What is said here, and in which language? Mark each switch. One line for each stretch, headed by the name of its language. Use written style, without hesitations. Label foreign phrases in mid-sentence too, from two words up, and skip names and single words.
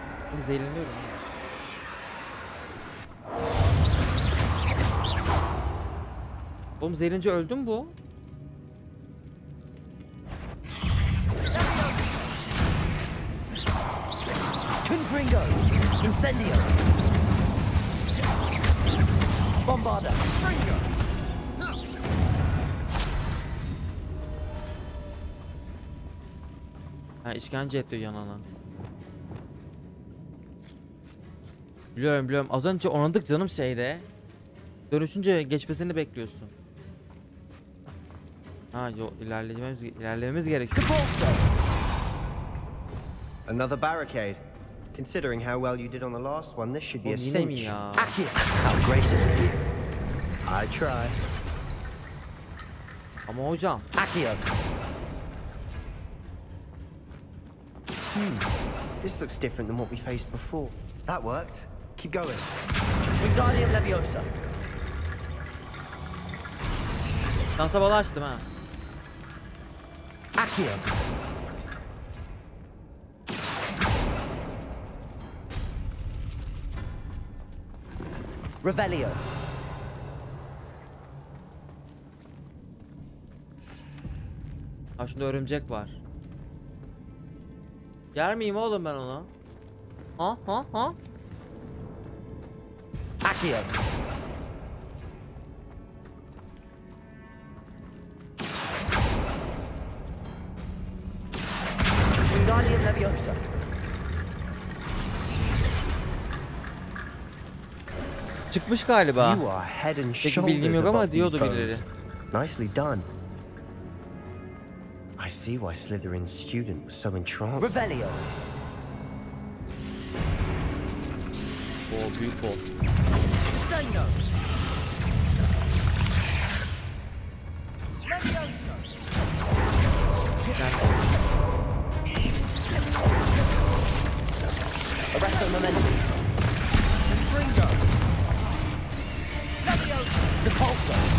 Turkish: Ben zehirleniyorum. Oğlum zehirlenince öldü mü bu?
English: Confringo. Incendio. Bombarda. Fringo.
Turkish: Ha, işkence etti yanına. Biliyorum. Az önce oynadık canım şeyde. Dönüşünce geçmesini bekliyorsun. Ha yok, ilerlememiz gerekiyor.
English: Another barricade. Considering how well you did on the last one, this should be a cinch. How gracious of you. I try.
Turkish: Ama hocam.
English: Accio. This looks different than what we faced before. That worked. Keep going. Wingardium Leviosa.
Turkish: Dansa balı açtım ha.
English: Accio. Revelio.
Turkish: Ha şunda örümcek var. Yer miyim oğlum ben onu? Ha?
English: Accio. Wingardium Leviosa.
Turkish: Çıkmış galiba.
English: You are head and
Turkish: Peki bilgim
English: shoulders
Turkish: yok ama
English: above
Turkish: diyordu
English: these
Turkish: birileri.
English: bones. Nicely done. I see why Slytherin's student was so entranced. Revelio.
Turkish: O büyük boss.
English: Sino. Arresto momentum. Fringo. Depulso.